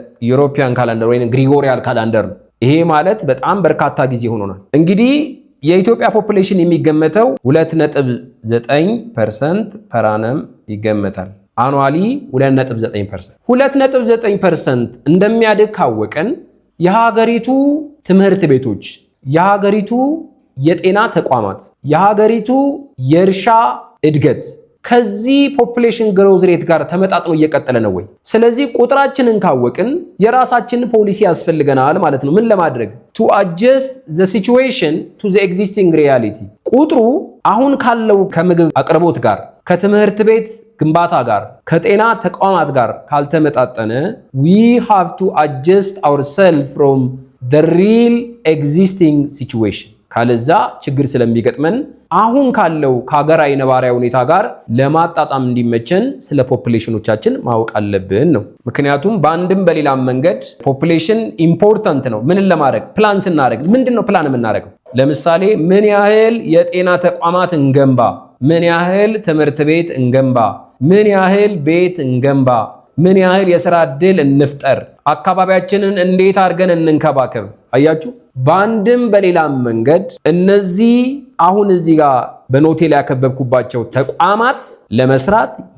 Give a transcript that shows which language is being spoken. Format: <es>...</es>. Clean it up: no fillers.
<am>ዩሮፒያን ካላንደር ወይም ግሪጎሪያል ካላንደር ነው። ይሄ ማለት በጣም በርካታ ጊዜ ሆኖናል። እንግዲህ የኢትዮጵያ ፖፑሌሽን የሚገመተው 2.9% ፐር አነም ይገመታል። አኑዋሊ 2.9%። 2.9% እንደሚያድግ ካወቀን የሀገሪቱ ትምህርት ቤቶች፣ የሀገሪቱ የጤና ተቋማት፣ የሀገሪቱ የእርሻ እድገት ከዚህ ፖፑሌሽን ግሮዝ ሬት ጋር ተመጣጥኖ እየቀጠለ ነው ወይ? ስለዚህ ቁጥራችንን ካወቅን የራሳችን ፖሊሲ ያስፈልገናል ማለት ነው። ምን ለማድረግ?</am> <en>to adjust the situation to the existing reality። ቁጥሩ አሁን ካለው ከምግብ አቅርቦት ጋር፣ ከትምህርት ቤት ግንባታ ጋር፣ ከጤና ተቋማት ጋር ካልተመጣጠነ we have to adjust ourselves from the real existing situation።</en> <am>ካለዛ ችግር ስለሚገጥመን አሁን ካለው ከሀገራዊ ነባራዊ ሁኔታ ጋር ለማጣጣም እንዲመቸን ስለ ፖፑሌሽኖቻችን ማወቅ አለብን ነው። ምክንያቱም በአንድም በሌላም መንገድ ፖፑሌሽን ኢምፖርታንት ነው። ምንን ለማድረግ ፕላን ስናደርግ ምንድነው ፕላን የምናደርገው? ለምሳሌ ምን ያህል የጤና ተቋማት እንገንባ፣ ምን ያህል ትምህርት ቤት እንገንባ፣ ምን ያህል ቤት እንገንባ፣ ምን ያህል የሥራ ዕድል እንፍጠር፣ አካባቢያችንን እንዴት አድርገን እንንከባከብ። አያችሁ፣ በአንድም በሌላም መንገድ እነዚህ አሁን እዚህ ጋር በኖቴ ላይ ያከበብኩባቸው ተቋማት ለመስራት</am>